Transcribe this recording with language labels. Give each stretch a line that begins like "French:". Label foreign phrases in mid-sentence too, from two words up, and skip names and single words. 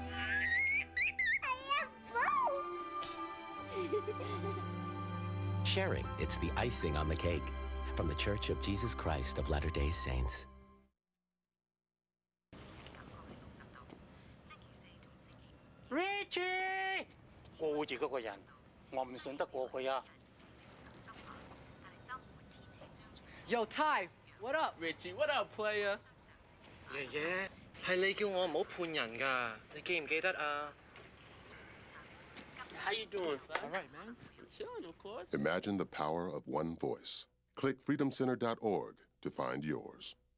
English: I have both. Sharing, it's the icing on the cake. From the Church of Jesus Christ of Latter-day Saints. Richie!
Cantonese: 顧住嗰個人，我唔信得過佢啊。
English: Yo, Ty, what up, Richie? What up, player?
Cantonese: 爺爺，係你叫我唔好判人㗎，你記唔記得啊
English: How you doing, son? All right, man. Chilling, of course. Imagine the power of one voice. Click freedomcenter.org to find yours.